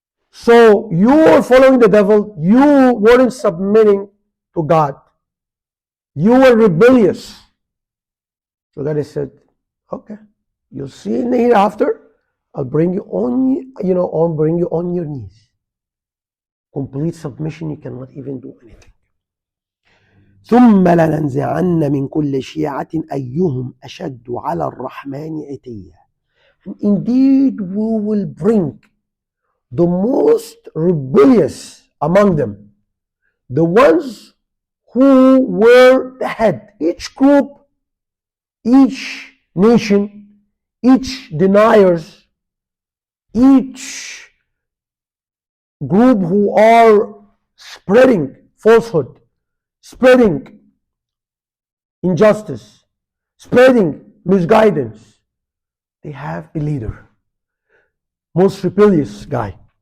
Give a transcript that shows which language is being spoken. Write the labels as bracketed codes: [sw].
[en] So you were following the devil. You weren't submitting to God. You were rebellious. So God has said, okay, you'll see in the hereafter. I'll bring you on your knees. Complete submission. You cannot even do anything. [ar] ثم لننزعن من كل شيعة أيهم أشد على الرحمن عتيا. [en] Indeed, we will bring the most rebellious among them, the ones who were the head. Each group, each nation, each deniers, each group who are spreading falsehood, spreading injustice, spreading misguidance, they have a leader, most rebellious guy.